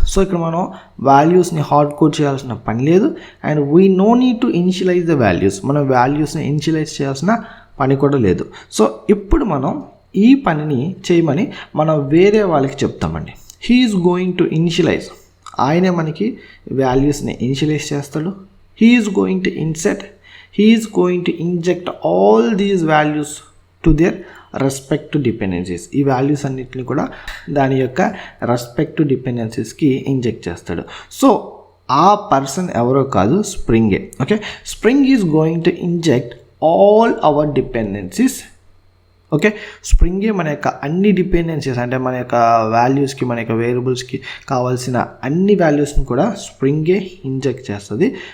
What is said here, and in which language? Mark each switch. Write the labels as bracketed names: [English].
[Telugu] So ఇక్కడ మనం వాల్యూస్ని హార్డ్ కోడ్ చేయాల్సిన పని లేదు. [English] and we no need to initialize the values, [Telugu] మనం వాల్యూస్ని ఇనిషియలైజ్ చేయాల్సిన పని కూడా లేదు. సో ఇప్పుడు మనం ఈ పనిని చేయమని మనం వేరే వాళ్ళకి చెప్తామండి. [English] he is going to initialize, [Telugu] ఆయనే మనకి వాల్యూస్ని ఇనిషియలైజ్ చేస్తాడు. [English] He is going to insert, he is going to inject all these values to their respective dependencies. [Telugu] ఈ వాల్యూస్ అన్నిటిని కూడా దాని యొక్క రెస్పెక్టివ్ డిపెండెన్సీస్కి ఇంజెక్ట్ చేస్తాడు. సో ఆ పర్సన్ ఎవరో కాదు, స్ప్రింగే. [English] okay, spring is going to inject all our dependencies [Telugu] okay, స్ప్రింగే మన యొక్క అన్ని డిపెండెన్సీస్ అంటే మన యొక్క వాల్యూస్కి మన యొక్క వేరియబుల్స్కి కావాల్సిన అన్ని వాల్యూస్ని కూడా స్ప్రింగే ఇంజెక్ట్ చేస్తుంది.